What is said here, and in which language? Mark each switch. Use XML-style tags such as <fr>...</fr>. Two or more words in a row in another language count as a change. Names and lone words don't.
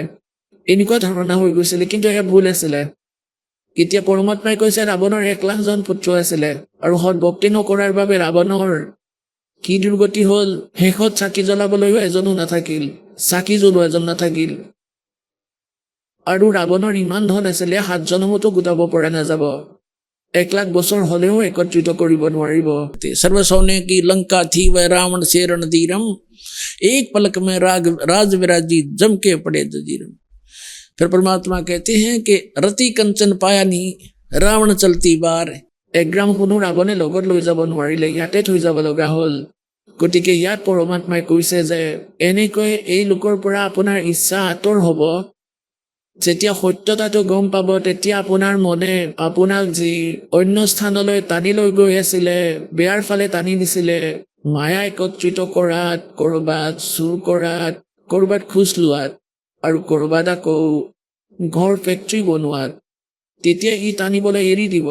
<as>এনেকুৱা ধাৰণা হৈ গৈছিলে, কিন্তু এয়া ভুল আছিলে। এতিয়া পৰমাত্মাই কৈছে ৰাৱণৰ 1 লাখজন পুত্ৰ আছিলে, আৰু সৎ ভক্তি নকৰাৰ বাবে ৰাৱণৰ কি দুৰ্গতি হ'ল? শেষত চাকি জ্বলাবলৈও এজনো নাথাকিল, চাকি জ্বলোৱা এজন নাথাকিল। আৰু ৰাৱণৰ ইমান ধন আছিলে 7 জনমতো গোটাব পৰা নাযাব। 1 লাখ বছৰ হলেও একত্ৰিত কৰিব নোৱাৰিব।</as> <hi>सर्व सोने की लंका थी वह रावण से रणधीरम, एक पलक में राज विराजी जम के पड़े जजीरम। फिर परमात्मा कहते हैं कि रति कंचन पाया नहीं रावण चलती बार।</hi> <as>1 গ্ৰাম কোনো ৰাৱণে লগত লৈ যাব নোৱাৰিলে, ইয়াতে থৈ যাব লগা হ'ল। গতিকে ইয়াত পৰমাত্মাই কৈছে যে এনেকৈ এই লোকৰ পৰা আপোনাৰ ইচ্ছা আঁতৰ হ'ব। যেতিয়া সত্যতাটো গম পাব তেতিয়া আপোনাৰ মনে আপোনাক যি অন্য স্থানলৈ টানি লৈ গৈ আছিলে, বেয়াৰ ফালে টানি নিছিলে, মায়া একত্ৰিত কৰাত, কৰবাত চুৰ কৰাত, কৰবাত খোজ লোৱাত, আৰু কৰবাত আকৌ ঘৰ ফেক্টৰী বনোৱাত, তেতিয়া ই টানিবলৈ এৰি দিব।</as>